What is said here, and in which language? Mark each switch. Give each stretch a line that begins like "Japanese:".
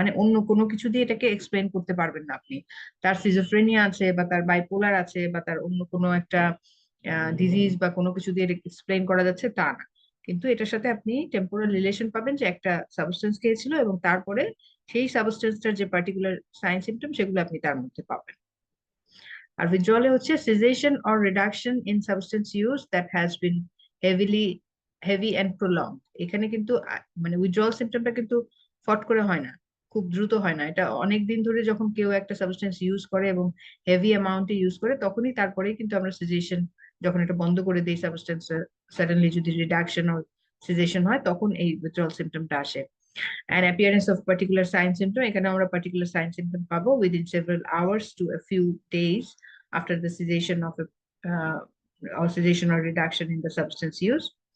Bangla: মানে অন্য কোনো কিছু দিয়ে এটাকে এক্সপ্লেইন করতে পারবেন না আপনি। তার সিজোফ্রেনিয়া আছে, বা তার বাইপোলার আছে, বা তার অন্য কোনো একটা ডিজিজ বা কোনো কিছু দিয়ে এক্সপ্লেইন করা যাচ্ছে তা না, কিন্তু এটার সাথে আপনি টেম্পোরাল রিলেশন পাবেন যে একটা সাবস্টেন্স খেয়েছিল এবং তারপরে সেই সাবস্টেন্সটার যে পার্টিকুলার সাইন সিমটম সেগুলো আপনি তার মধ্যে পাবেন।
English: আর withdrawal
Bangla: হচ্ছে
English: cessation or reduction in substance use that has been heavy and prolonged।
Bangla: এখানে কিন্তু মানে withdrawal symptomটা কিন্তু ফট করে হয় না, খুব দ্রুত হয় না। এটা অনেক দিন ধরে যখন কেউ একটা সাবস্টেন্স ইউজ করে এবং হেভি অ্যামাউন্টে ইউজ করে, তখনই তারপরেই কিন্তু আমরা সিজেশন, যখন এটা বন্ধ করে দিই সাবস্টেন্স, সাডেনলি যদি রিডাকশন অর সিজেশন হয় তখন এই withdrawal symptomটা আসে।
English: And appearance of particular sign symptom,
Bangla: এখানে আমরা
English: particular sign symptom
Bangla: পাবো
English: within several hours to a few days after the cessation of a or cessation or reduction in the substance use।